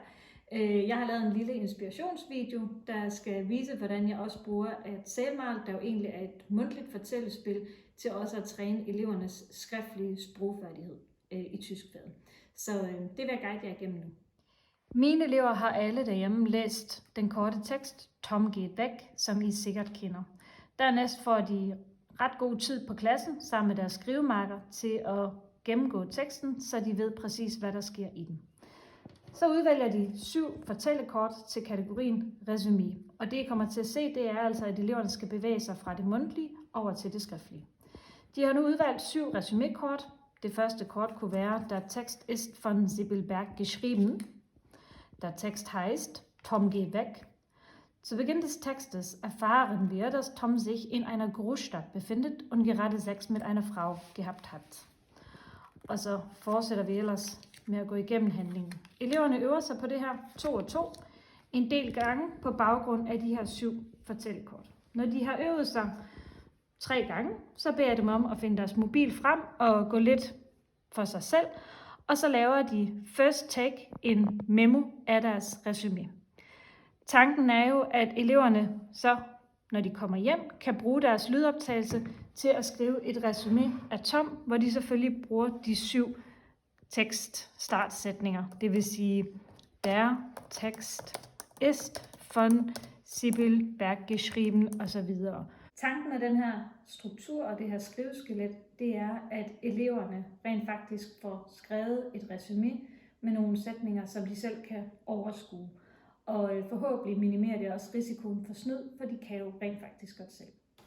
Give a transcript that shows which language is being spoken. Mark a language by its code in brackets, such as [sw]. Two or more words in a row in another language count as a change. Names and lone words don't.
[da] Jeg har lavet en lille inspirationsvideo, der skal vise, hvordan jeg også bruger at sælmal, der jo egentlig er et mundtligt fortællespil, til også at træne elevernes skriftlige sprogfærdighed i tyskfaget. Så det vil jeg guide jer igennem nu. Mine elever har alle derhjemme læst den korte tekst Tom geht weg, som I sikkert kender. Dernæst får de ret god tid på klassen sammen med deres skrivemarker til at gennemgå teksten, så de ved præcis, hvad der sker i den. Så udvælger de 7 fortællekort til kategorien resumé. Og det I kommer til at se, det er altså, at eleverne skal bevæge sig fra det mundtlige over til det skriftlige. De har nu udvalgt 7 resumékort. Det første kort kunne være, [de] der Text ist von Sibyl Berg geschrieben. Der Text heißt, Tom geht weg. Zu Beginn des Textes erfahren wir, dass Tom sich in einer Großstadt befindet und gerade Sex mit einer Frau gehabt hat. [da] Og så fortsætter vi ellers med at gå igennem handlingen. Eleverne øver sig på det her 2 og 2 en del gange på baggrund af de her 7 fortællekort. Når de har øvet sig 3 gange, så beder jeg dem om at finde deres mobil frem og gå lidt for sig selv. Og så laver de [en] first take [da] en memo af deres resumé. Tanken er jo, at eleverne så, når de kommer hjem, kan bruge deres lydoptagelse til at skrive et resumé af Tom, hvor de selvfølgelig bruger de 7 tekststartsætninger. Det vil sige, [de] der Text ist von Sibyl Berg geschrieben osv. [da] Tanken af den her struktur og det her skriveskelet, det er, at eleverne rent faktisk får skrevet et resumé med nogle sætninger, som de selv kan overskue. Og forhåbentlig minimerer det også risikoen for snyd, for de kan jo rent faktisk godt selv.